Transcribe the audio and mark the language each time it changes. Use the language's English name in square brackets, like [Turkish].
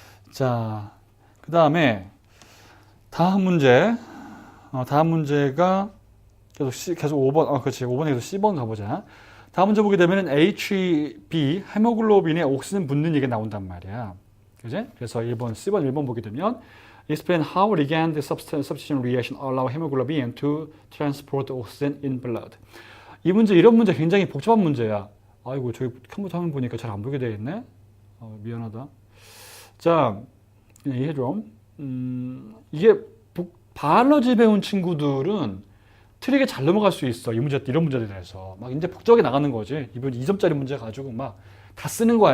[Korean] 자, 그 다음에 다음 문제가 계속 5번, 그렇지. 5번에 계속 C번 가보자. 다음 문제 보게 되면 HB, 헤모글로빈에 옥시전 붙는 얘기가 나온단 말이야. 그지? 그래서 C번 1번 보게 되면 [English] Explain how ligand substitution reaction allow hemoglobin to transport oxygen in blood. [Korean] 이런 문제 굉장히 복잡한 문제야. 아이고, 저기 컴퓨터 화면 보니까 잘 안 보게 되어 있네. 미안하다. 자, 이해 좀. 이게 바이올로지 배운 친구들은 트릭에 잘 넘어갈 수 있어. 이런 문제들에 대해서. 막 이제 복잡하게 나가는 거지. 이번 2점짜리 문제 가지고 막 다 쓰는 거야.